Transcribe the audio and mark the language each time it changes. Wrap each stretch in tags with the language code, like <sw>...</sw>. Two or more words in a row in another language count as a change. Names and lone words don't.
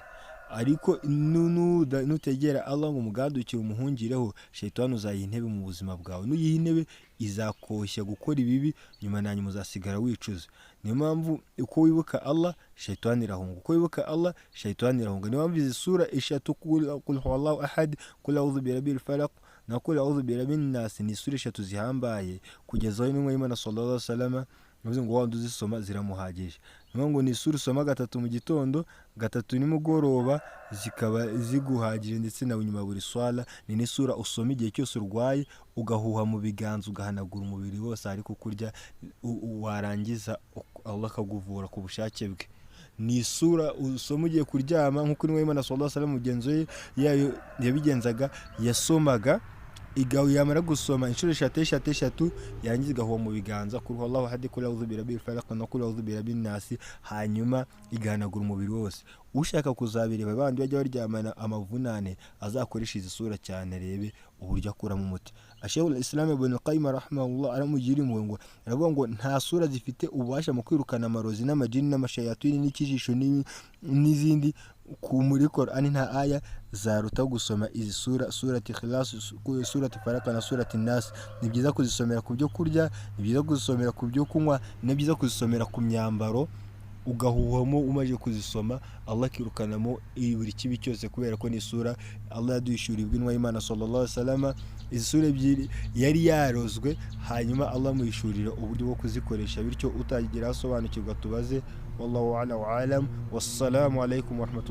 <rw>Ariko nutegera Allah ngo umugandukire umuhungireho, Shayitani uzayiha intebe mu buzima bwawe. Nuyiha intebe izakoshya gukora ibibi, nyuma na nyuma uzasigara wicuza. Niyo mpamvu uko wibuka Allah Shayitani irahunga, uko wibuka Allah Shayitani irahunga. Niyo mpamvu izi sura eshatu,</rw> <ar>قل هو الله أحد، قل أعوذ برب الفلق</ar> <rw>na</rw> <ar>قل أعوذ برب الناس,</ar> <rw>ni sura eshatu zihambaye, kugeza aho n'umwe Imana</rw> <ar>صلى الله عليه وسلم</ar> <rw>yavuze ngo wanda uzisoma ziramuhagije. Niyo ngo ni sura usoma gatatu mu gitondo, gatatu nimugoroba, zikaba ziguhagije, ndetse na nyuma buri swala. Ni sura usoma igihe cyose urwaye, ugahuha mu biganza, ugahanagura umubiri wose ariko kurya, warangiza Allah akaguvura ku bushake bwe. Ni sura usoma ugiye kuryama, nk'uko Imana</rw> <ar>صلى الله عليه وسلم</ar> <rw>mugenzo yayo yabigenzaga, yasomaga yamara gusoma inshuro eshatu yarangiza igahuha mu biganza, kuri</rw> <ar>الله أحد,</ar> <rw>kuri</rw> <ar>أعوذ برب الفلق</ar> <rw>na kuri</rw> <ar>أعوذ برب الناس,</ar> <rw>hanyuma igahanagura umubiri wose. Ushaka kuzabireba bandi bajya baryamana amavunane, azakoresha izi sura cyane, arebe uburyo akura mu muti. Shaykhul Islam Ibn Qayyim rahimahullah aramugira impuhwe ngo, aravuga ngo nta sura zifite ububasha mu kwirukana amarozi n'amajini n'amashayatini n'ikijisho n'izindi muri Qur'an, nta aya zaruta gusoma izi sura, surati Ikhlas, surati Falaq na surati Nas. Ni byiza kuzisomera ku byo kurya, ni byiza kuzisomera ku byo kunywa, ni byiza kuzisomera ku myambaro, ugahuhamo umaze kuzisoma, Allah akirukanamo buri kibi cyose, kubera ko ni sura Allah yaduhishurirwa intumwa y'Imana</rw> <ar>صلى الله عليه وسلم.</ar> <rw>Izi sura ebyiri yari yarozwe, hanyuma Allah muhishurira uburyo bwo kuzikoresha, bityo utagira asobanukirwa tubaze.</rw> <ar>والله أعلم. والسلام عليكم ورحمة الله</ar>